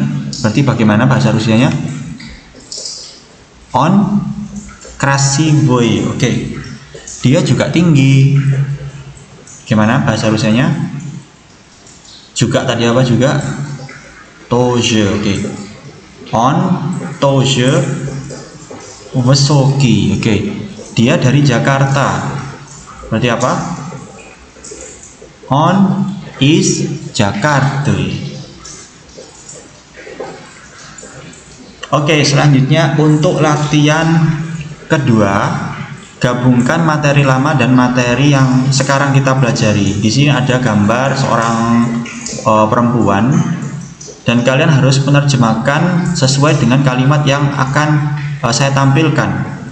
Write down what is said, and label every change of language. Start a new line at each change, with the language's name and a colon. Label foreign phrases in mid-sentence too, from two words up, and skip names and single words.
Indonesian: Berarti bagaimana bahasa Rusianya?
Russian: Он красивый. Oke.
Indonesian: Dia juga tinggi. Gimana bahasa Rusianya? Juga tadi apa juga? Тоже. Oke.
Russian: Он тоже высокий.
Indonesian: Oke. Dia dari Jakarta. Berarti apa?
Russian: Он из Джакарты.
Indonesian: Oke, selanjutnya untuk latihan kedua, gabungkan materi lama dan materi yang sekarang kita pelajari. Di sini ada gambar seorang perempuan dan kalian harus menerjemahkan sesuai dengan kalimat yang akan saya tampilkan.